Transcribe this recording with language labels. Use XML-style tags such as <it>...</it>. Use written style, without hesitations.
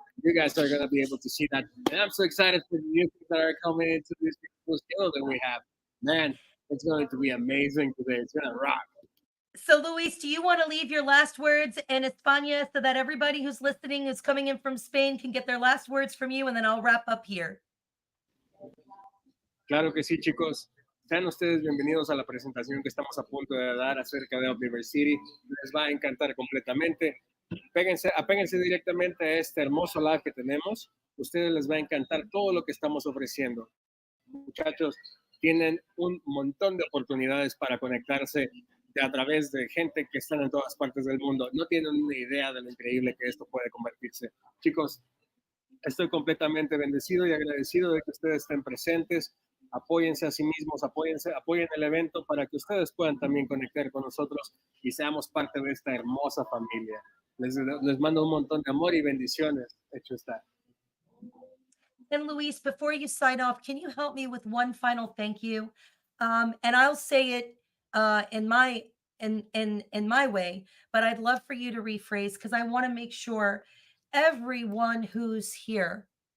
<en>You guys are going to be able to see that. And I'm so excited for the new things that are coming into this beautiful schedule that we have. Man, it's going to be amazing today. It's going to rock. So, Luis, do you want to leave your last words in España so that everybody who's listening, who's coming in from Spain, can get their last words from you? And then I'll wrap up here.</en> <es>Claro que sí, chicos. Sean ustedes bienvenidos a la presentación que estamos a punto de dar acerca de Omniverse City. Les va a encantar completamente. Apéguense directamente a este hermoso live que tenemos. Ustedes les va a encantar todo lo que estamos ofreciendo. Muchachos, tienen un montón de oportunidades para conectarse a través de gente que están en todas partes del mundo. No tienen una idea de lo increíble que esto puede convertirse. Chicos, estoy completamente bendecido y agradecido de que ustedes estén presentes. Apóyense a sí mismos, apoyen el evento para que ustedes puedan también conectar con nosotros y seamos parte de esta hermosa familia. Les mando un montón de amor y bendiciones. Hecho está.</es> <en>And Luis, before you sign off, can you help me with one final thank you? And I'll say it in my way, but I'd love for you to rephrase because I want to make sure everyone who's here</en>